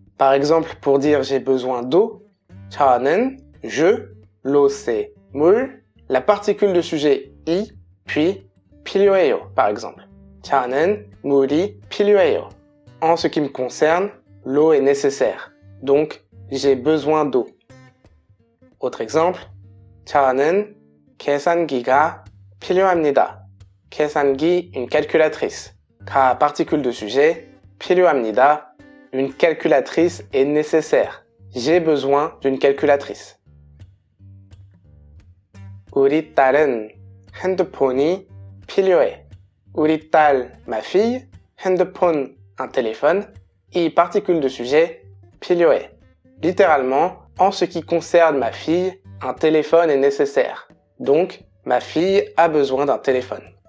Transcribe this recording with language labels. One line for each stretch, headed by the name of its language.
French: Par exemple, pour dire j'ai besoin d'eau, 저는 je, l'eau c'est 물, la particule de sujet i, puis 필요해요, par exemple.
Korean: 저는 물이 필요해요.
French: En ce qui me concerne, l'eau est nécessaire. Donc, j'ai besoin d'eau. Autre exemple.
Korean: 저는 계산기가 필요합니다.
French: 계산기, une calculatrice. 가, particule de sujet. 필요합니다, une calculatrice est nécessaire. J'ai besoin d'une calculatrice.
Korean: 우리 딸은 핸드폰이 필요해.
French: 우리 딸, ma fille, 핸드폰, un téléphone, et particule de sujet, 필요해. Littéralement, en ce qui concerne ma fille, un téléphone est nécessaire. Donc, ma fille a besoin d'un téléphone.